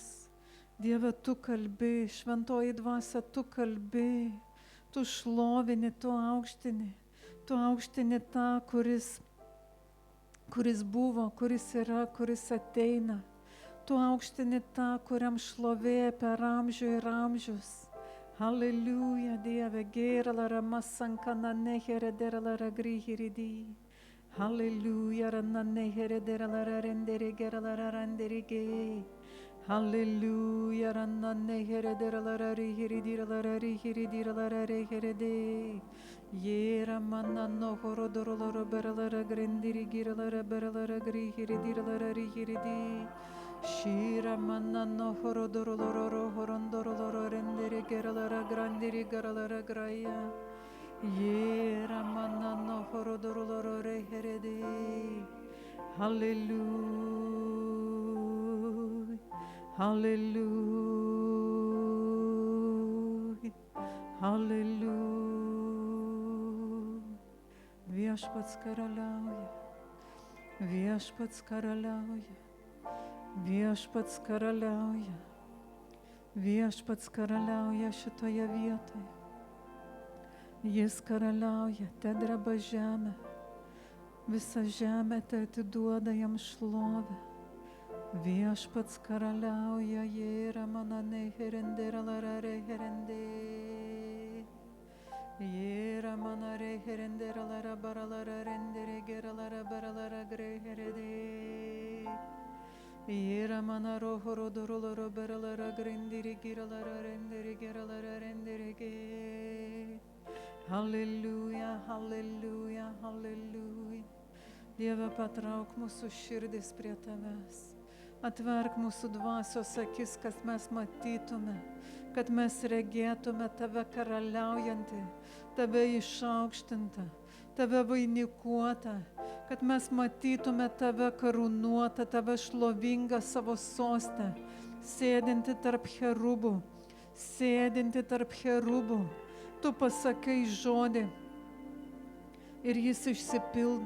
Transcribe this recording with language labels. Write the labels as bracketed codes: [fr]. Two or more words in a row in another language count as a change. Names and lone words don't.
[lt] Dieve, tu kalbi, šventoji dvasia, tu kalbi, tu šlovini, tu aukštini tą, kuris buvo, kuris yra, kuris ateina. Tu aukštini tą, kuriam šlovė per amžių ir amžius. Halleluja, Dieve, gerala ramasankana neherederala grihiridi. Halleluja, rana neherederala rendere gerala randerige. Halleluja, rana neherederala rihiridira reherede. Yera mana nohorodorolo berala grendirigirala berala grihiridira rihiridi. Shira mana no horodorolo horondorolo rendere gerala grandiri gerala graya. Yera mana no horodorolo reherede. Hallelujah, hallelujah, hallelujah. Viešpats karaliauja, viešpats karaliauja. Viešpats karaliauja, viešpats karaliauja šitoje vietoje. Jis karaliauja, te dreba žemė, visa žemė te atiduoda jam šlovę. Viešpats karaliauja, jėra mana neherendera lara reherende. Jėra mana reherendera lara baralara rendere gera lara baralara greherede. Yera mana rohoro doroloro beralara grindiri giralara rendere giralara rendere ge. Halleluja, halleluja, halleluja. Dieve, patrauk mūsų širdis prie tavęs. Atverk mūsų dvasios akis, kad mes matytume, kad mes regėtume tave karaliaujantį, tave išaukštintą, tave vainikuotą, kad mes matytume tave karūnuotą, tave šlovingą savo sostę, sėdinti tarp cherubų, Tu pasakai žodį ir jis išsipildo.